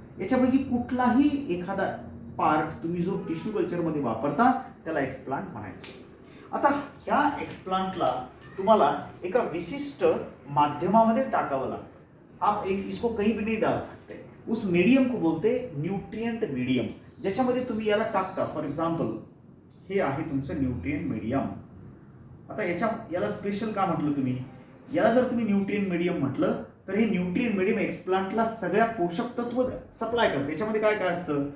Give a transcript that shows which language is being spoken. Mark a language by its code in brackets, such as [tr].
[mr] याच्यापैकी कुठलाही एखादा पार्ट तुम्ही जो टिश्यू कल्चरमध्ये वापरता त्याला एक्सप्लांट म्हणायचं. आता ह्या एक्सप्लांटला तुम्हाला एका विशिष्ट माध्यमामध्ये टाकावं लागतं. [hi] आप इसको कहीं भी नहीं डाल सकते. उस मीडियम को बोलते न्यूट्रिएंट मीडियम, [mr] ज्याच्यामध्ये तुम्ही याला टाकता. फॉर एक्झाम्पल हे आहे तुमचं न्यूट्रिएंट मीडियम. आता याला स्पेशल का म्हटलं तुम्ही? याला जर तुम्ही न्यूट्रिएंट मीडियम म्हटलं तर हे न्यूट्रिएंट मीडियम एक्सप्लांटला सगळ्या पोषक तत्व सप्लाय करतं. याच्यामध्ये काय काय असतं?